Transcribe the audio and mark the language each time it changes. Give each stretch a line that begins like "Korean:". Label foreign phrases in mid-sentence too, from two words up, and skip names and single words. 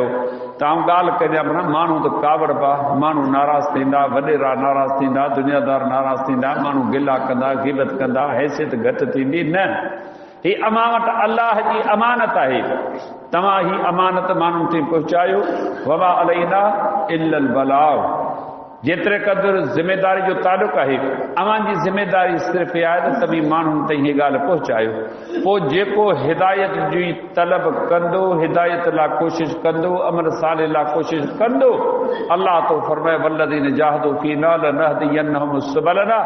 Sindhi: तव्हां ॻाल्हि करिया माना माण्हू त कावड़ पा, माण्हू नाराज़ थींदा, वॾेरा नाराज़ थींदा, दुनियादार नाराज़ थींदा, माण्हू गिला कंदा, ग़ीबत कंदा, हैसियत घटि थींदी। न, ही अमां वटि अल्लाह जी अमानत आहे। तव्हां ही अमानत माण्हुनि ताईं पहुचायो।
Arabic: وما علينا إلا البلاغ.
Sindhi: जेतिरे क़दुरु ज़िमेदारी जो तालुक़ आहे अव्हांजी ज़िमेदारी सिर्फ़ इहा आहे त तव्हीं माण्हुनि ताईं हीअ ॻाल्हि पहुचायो। पोइ जेको हिदायत जी तलब कंदो, हिदायत लाइ कोशिशि कंदो, अमल साले लाइ कोशिशि कंदो, अल्लाह तो फरमाए
Arabic: والذين جاهدوا فينا لنهدينهم سبلنا.